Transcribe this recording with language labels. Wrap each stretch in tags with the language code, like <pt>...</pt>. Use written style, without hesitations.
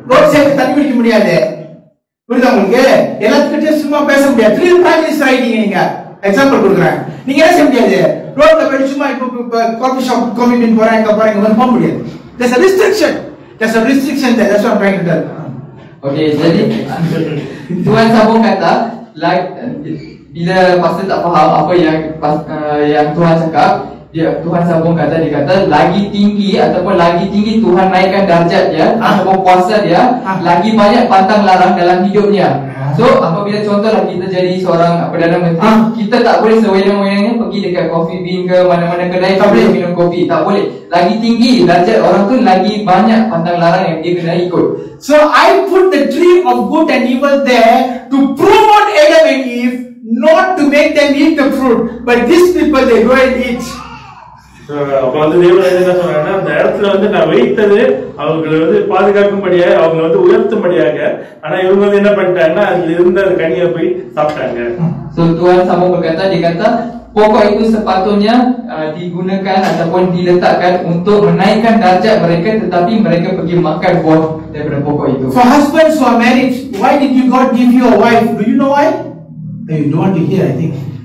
<ta>Road side தண்ணி குடிக்க முடியாது, புரியுதா உங்களுக்கு? எல்லாத்துக்கிட்டே சும்மா பேச முடியாது. 3 பிரைம் மினிஸ்டர் ஆயிட்டீங்க நீங்க. எக்ஸாம்பிள் கொடுக்குறேன். நீங்க என்ன செய்ய முடியாது? ரோட்ல போய் சும்மா இப்போ காஃபி ஷாப் கமிட்மெண்ட் போறாங்க வந்து போக முடியாது.</ta> <en>There's a restriction. There's a restriction there. That's what I'm trying to tell.</en> <ms>Okey, jadi Tuhan sambung kata, like, bila pastor tak faham apa yang Tuhan cakap, Tuhan sambung kata, dia kata lagi tinggi ataupun lagi tinggi Tuhan naikkan darjat dia ataupun kuasa dia, lagi banyak pantang larang dalam hidupnya. So apabila contohlah kita jadi seorang Perdana Menteri, kita tak boleh sewenang-wenangnya pergi dekat coffee bean ke mana-mana kedai tak boleh minum kopi, tak boleh. Lagi tinggi darjat orang tu, lagi banyak pantang larang yang dia kena ikut.</ms> <en>So I put the tree of good and evil there to promote Adam and Eve, not to make them eat the fruit, but these people they go and eat.</en> <ta>அப்ப வந்து தேவன் என்ன சொல்றாங்கன்னா, அந்த இடத்துல வந்து நான் வைத்தது அவங்களை வந்து பாதுகாக்கும்படியாக, அவங்க வந்து உயர்த்தும்படியாக, ஆனா இவங்க வந்து என்ன பண்ணிட்டாங்கன்னா அதுல இருந்த அந்த கனியை போய் சாப்பிட்டாங்க.</ta> <ms>So Tuhan sambung berkata, dia kata pokok itu sepatutnya digunakan ataupun diletakkan untuk menaikkan darjat mereka, tetapi mereka pergi makan buah daripada pokok itu.</ms> <en>For husbands who are married, why did you God give you a wife? Do you know why? You don't want to hear, I think.</en>